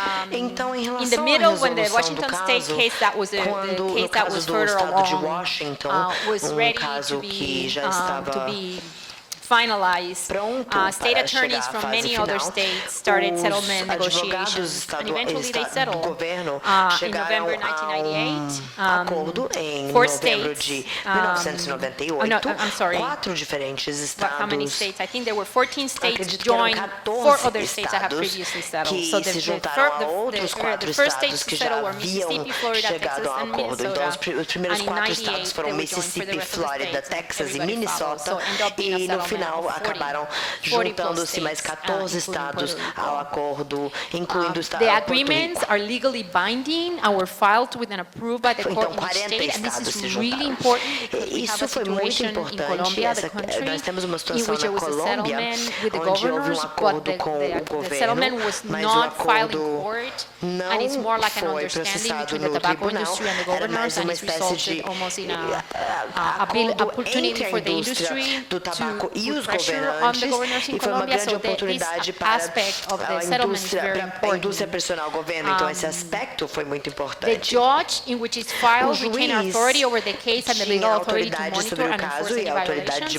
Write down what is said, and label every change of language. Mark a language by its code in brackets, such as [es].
[pt] Então, em relação à resolução do caso, quando no caso do estado de Washington, caso que já estava [en] finalized, state attorneys from many other [pt] final, [en] states started settlement negotiations, and eventually they settled. In November 1998, [pt] acordo em novembro de 1998, 4 diferentes estados. [en] How many states? I think there were 14 states joined 4 other states that had previously settled. So the first states to settle were Mississippi, Florida, Texas, and Minnesota. [pt] Os primeiros 4 estados foram Mississippi, Florida, Texas e Minnesota, e no final acabaram juntando-se mais 14 estados ao acordo, incluindo o estado [en] The agreements are legally binding and were filed with and approved by the court in each state, and this is really important because we have a situation in Colombia, the country, in which there was a settlement with the governors, but the settlement was not filed in court, and it's more like an understanding between the tobacco industry and the governors, and it's resulted almost in an opportunity for the industry to put pressure on the governors in Colombia, so this aspect of the settlement is very important. [pt] Indústria pressionar o governo, então esse aspecto foi muito importante. [en] The judge in which it's filed retained authority over the case and the legal authority to monitor and enforce any violation.